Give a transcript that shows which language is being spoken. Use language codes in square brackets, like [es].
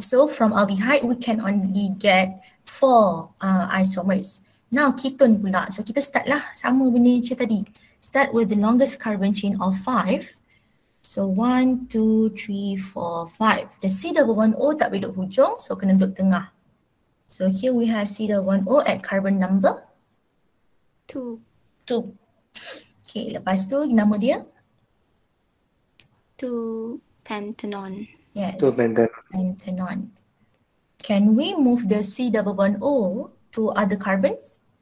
[en] So from aldehyde, we can only get 4 isomers. Now ketone pula. So [ms] kita start lah sama benda macam tadi. [en] Start with the longest carbon chain of 5. So 1, 2, 3, 4, 5. The C double bond O [ms] tak boleh duduk hujung, so kena duduk tengah. [en] So here we have C double bond O at carbon number 2. [ms] 2. Okay, lepas tu nama dia? [en] 2-pentanone. Yes, 2-pentanone. pentanone. Can we move the C double bond O to other carbons?